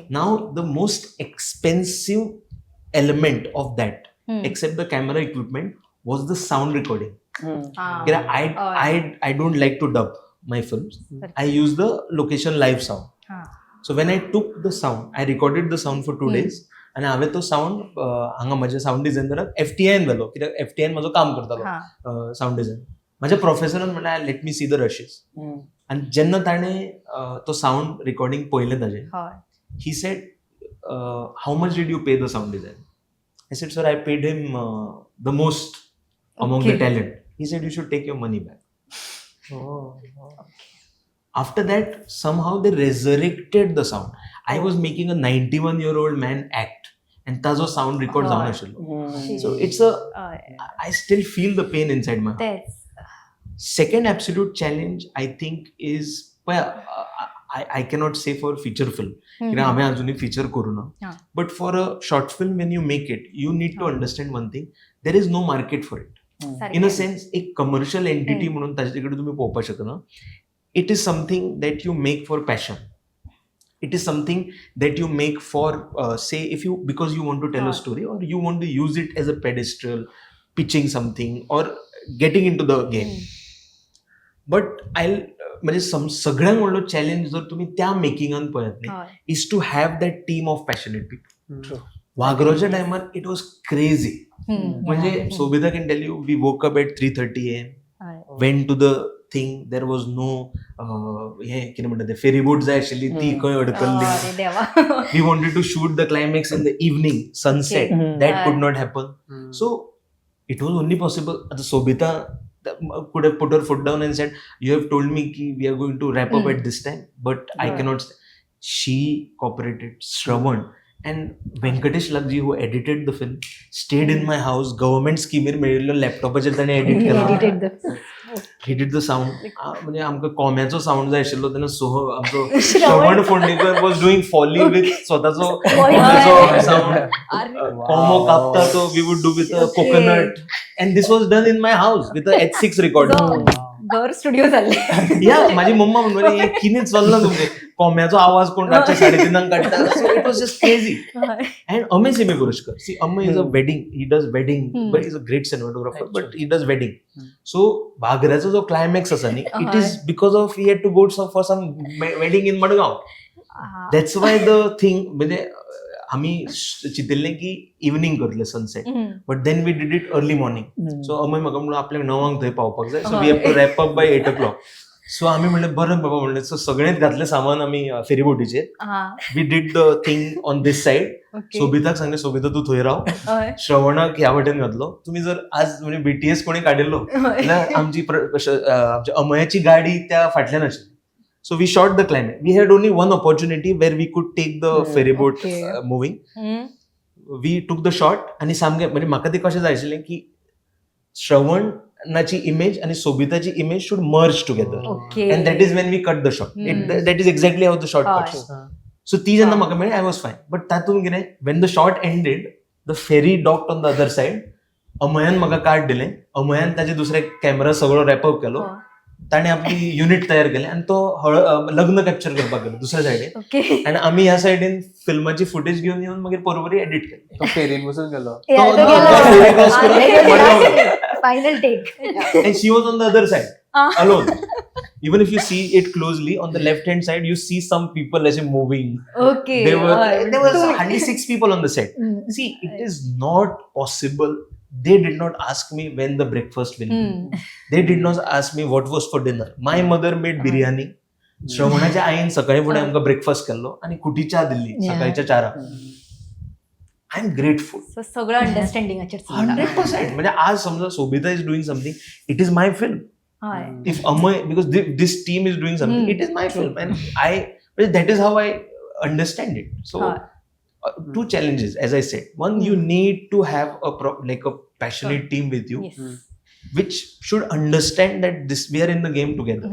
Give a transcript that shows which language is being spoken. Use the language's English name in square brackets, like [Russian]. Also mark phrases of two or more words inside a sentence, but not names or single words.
[English] Now the most expensive element of that, except the camera equipment, was the sound recording. I don't like to dub my films. I use the location live sound. So when I took the sound, I recorded the sound for 2 days, [Konkani] आणि हांवें तो साऊंड हांगा म्हज्या साऊंड डिझायनराक FTIN व्हेलो, कित्याक FTIN म्हजो काम करतालो साऊंड डिझायन. म्हाज्या प्रोफेसरान म्हणलें [English] let me see the rushes. [Konkani] आनी जेन्ना ताणें तो साऊंड रिकॉर्डिंग पळयलें ताजें, [English] he said, how much did you pay the sound designer? I said, sir, I paid him the most among the talent. He said, you should take your money back. After that, somehow they resurrected the sound. I was making a 91-year-old man act, and [Konkani] ताजो साऊंड रेकॉर्ड जावन हय. आशिल्लो. [English] So it's a, I still feel the pain inside my heart. [Konkani] तेच [English] Second absolute challenge I think is, I cannot say for feature film, [Konkani] कित्याक हांवें अजुनूय feature करूना, हा. [English] but for a short film when you make it, you need to [Konkani] हा. [English] understand one thing, there is no market for it. In a sense, [Konkani] एक [English] commercial entity [Konkani] म्हणून ताचे कडेन तुम्ही पळोवपाक शकना. [English] It is something that you make for passion. It is something that you make for, say, if you, because you want to tell a story, or you want to use it as a pedestal, pitching something or getting into the game. [Konkani] बट म्हणजे सगळ्यांत व्हडलो चॅलेंज जर तुम्ही त्या मेकिंगान पळयत न्ही, [English] is to have that team of passionate people. [Konkani] वागरोच्या टायमार [English] it was crazy. म्हणजे Sobita can tell you, we woke up at 3:30 AM, went to the thing, there was no [Konkani] हे कितें म्हणटा ते फेरी बोट जाय आशिल्ली ती खंय अडकल्ली. देवा. [English] We wanted to shoot the climax in the evening sunset, that could not happen. So it was only possible. Sobita could have put her foot down and said, "You have told me ki we are going to wrap up at this time, but I cannot." She cooperated. Shravan and Venkatesh Lagji, who edited the film, stayed in my house. Government scheme [Konkani] मेळिल्लो लॅपटॉपाचेर ताणें एडिट केलो. [English] He did the sound. [Konkani] म्हणजे आमकां कोम्याचो साऊंड जाय आशिल्लो तेन्ना आमचो श्रवण फोंडेकर [English] was doing foley with [Konkani] स्वताचो कोम्याचो साऊंड. कोमो कापता तो [English] we would do with a coconut, and this was done in my house with a H6 recorder. [Konkani] घर स्टुडिओ जाल्ले. या माझी मम्मा म्हणून हे कितें चल्ला तुमचे, कोम्याचो आवाज कोण रातचे 3:30 काडटा. [English] So it was just crazy. And Amay Simi Purushkar. See, Amay is a wedding. He does wedding, but he's a great cinematographer. But he does wedding. So [Konkani] Bhagraचा जो climax असा न्ही, [English] it is because of he had to go for some wedding in Madgaon. That's why the thing, [Konkani] म्हणजे आम्ही चिंतिल्लें की इवनिंग करतले सनसेट, [English] But then we did it early morning. सो [Konkani] अमय म्हाका म्हणलो आपल्याक 9 थंय पावपाक जाय, [English] So we have to wrap up by 8 o'clock. [Konkani] सो आमी म्हणलें बरें बाबा म्हणलें. सो सगळेंच घातलें सामान आमी फेरी बोटीचेर. [English] We did the thing on this side. [Konkani] सोबिताक सांगलें, सोबिता तूं थंय राव, श्रवणाक ह्या वाटेन घातलो. तुम्ही जर आज म्हणजे BTS कोणी काडिल्लो जाल्यार आमची अमयाची गाडी त्या फाटल्यान आशिल्ली. [English] So we shot the climax. We had only one opportunity where we could take the ferry boat moving. We took the shot [Konkani] आणि सामकें म्हणजे म्हाका ते कशें जाय आशिल्लें की श्रवणाची इमेज आणि सोबिताची इमेज [English] should merge together. And that is when we cut the shot. That is exactly how the shot cuts. [Konkani] So ती जेन्ना म्हाका मेळ्ळी, [English] I was fine. But [Konkani] तातूंत कितें, [English] when the shot ended, the ferry docked on the other side. [Konkani] अमयान म्हाका कार्ड दिलें. अमयान ताचे दुसरे कॅमेरा सगळो [English] wrap up [Konkani] केलो. ताणें आपली युनिट तयार केलें आनी तो लग्न कॅप्चर करपाक गेलो दुसऱ्या सायडीन. आनी आमी ह्या सायडीन फिल्माची फुटेज घेवन येवन मागीर बरोबरी एडिट केली. तो फेरीन बसून गेलो. [English] Final take. And she was on the other side, alone. Even if you see it closely, on the left hand side, you see some people as moving. There was hardly 6 people on the set. See, it is not possible. They did not ask me when the breakfast will be. They did not ask me what was for dinner. My mother made biryani. [Konkani] श्रवणाच्या आईन सकाळी फुडें आमकां ब्रेकफास्ट केल्लो आनी खुटी च्या दिल्ली सकाळच्या 4. [English] I am grateful. [Konkani] सो सगळं अंडरस्टँडिंगाचेर [English] 100%. [Konkani] म्हणजे आज समजा [English] Sobita is doing something, it is my film. If Amay, because this team is doing something, it is my film, and that is how I understand it. So 2 challenges, as I said. One, you need to have a passionate team with you, which should understand that we are in the game together.